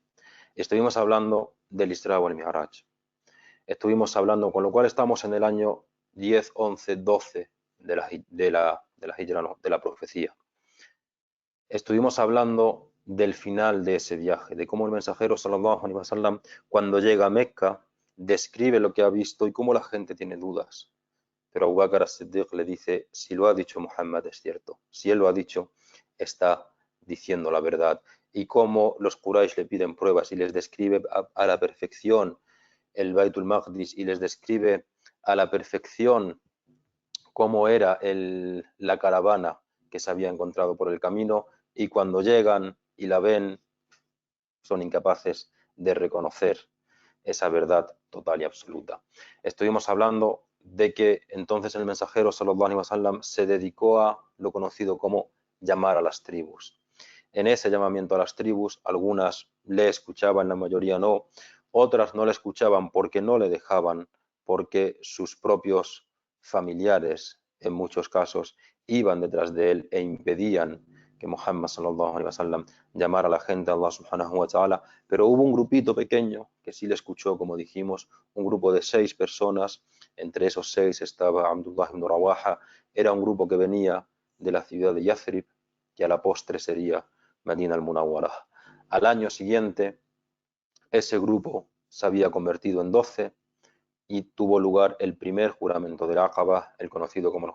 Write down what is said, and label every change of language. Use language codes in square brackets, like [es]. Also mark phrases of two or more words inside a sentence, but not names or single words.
[es] Estuvimos hablando del Isra wal Mi'raj. Estuvimos hablando, con lo cual estamos en el año 10, 11, 12 de la hijra, no, de la profecía. Estuvimos hablando del final de ese viaje, de cómo el mensajero [ar] صلى الله عليه وسلم [es] cuando llega a Mecca describe lo que ha visto y cómo la gente tiene dudas. Pero Abu Bakr as-Siddiq le dice, si lo ha dicho Muhammad es cierto, si él lo ha dicho, está diciendo la verdad. Y cómo los Quraysh le piden pruebas y les describe a la perfección el Baitul Maqdis y les describe a la perfección cómo era la caravana que se había encontrado por el camino, y cuando llegan y la ven son incapaces de reconocer esa verdad total y absoluta. Estuvimos hablando de que entonces el mensajero [ar] صلى الله عليه وسلم [es] se dedicó a lo conocido como llamar a las tribus. En ese llamamiento a las tribus, algunas le escuchaban, la mayoría no, otras no le escuchaban porque no le dejaban, porque sus propios familiares, en muchos casos, iban detrás de él e impedían que Muhammad [ar] صلى الله عليه وسلم [es] llamara a la gente a [ar] الله سبحانه وتعالى, [es] pero hubo un grupito pequeño que sí le escuchó, como dijimos, un grupo de 6 personas, entre esos 6 estaba Abdullah ibn Rawaha, era un grupo que venía de la ciudad de Yathrib, que a la postre sería Medina al-Munawwara. Al año siguiente, ese grupo se había convertido en 12 y tuvo lugar el primer juramento del Aqaba, el conocido como el